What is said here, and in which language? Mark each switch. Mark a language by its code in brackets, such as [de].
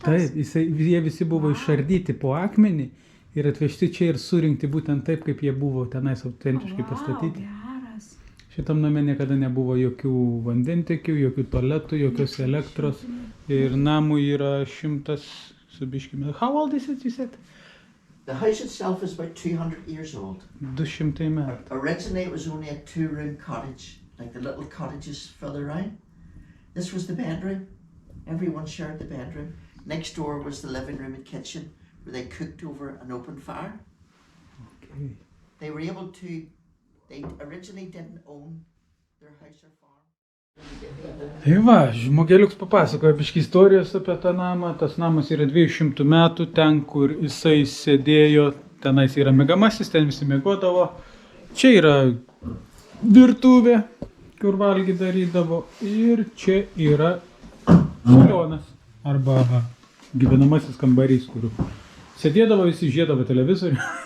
[lt] Taip, jie visi buvo išardyti po akmenį ir atvežti čia ir surinkti būtent taip, kaip jie buvo tenais autentiškai pastatyti. Geras. Šitam name niekada nebuvo jokių vandentiekių, jokių tualetų, jokios elektros. Ir namų yra 100 su biškime. [en] How old is it, you said? the house itself is about 200 years old. [lt] 200 metų. [en] Originally it was only a 2-room cottage, like the little cottages further around. This was the bedroom. Everyone shared the bedroom. Next door was the living room and kitchen where they cooked over an open fire. Okay. They were able to, they originally didn't own their house or farm. [lt] Tai va, žmogeliuks papasakoja biškį istorijos apie tą namą. Tas namas yra 200 metų, ten kur jisai sėdėjo, tenais yra miegamasis, ten visi miegodavo. Čia yra virtuvė, kur valgy darydavo, ir čia yra salionas arba gyvenamasis kambarys, kur sėdėdavo visi, žiedavo televizorių.